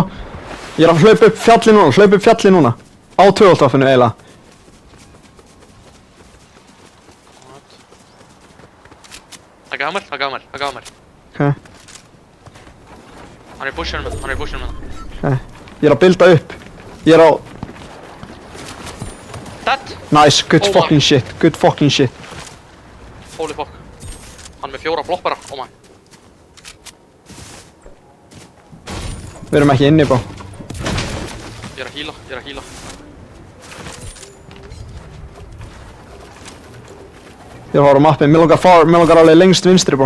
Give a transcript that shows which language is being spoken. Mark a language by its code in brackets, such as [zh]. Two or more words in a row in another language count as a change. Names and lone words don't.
[is] Ég er að hlaupa upp fjalli núna. Á tvöfaldvaffinu, eiginlega. Það gaf mér. Ok, Hann er í bushinu með það. ok. Ég er að builda upp. Ég er á, [en] Dead! nice, good Oh my. fucking shit. Holy fuck. [is] Hann er með 4 bloppara, [en] oh my. [is] Við erum ekki inni, bro. Ég er að heala. Ég er að fara á mappin, mér langar alveg lengst vinstri, bro.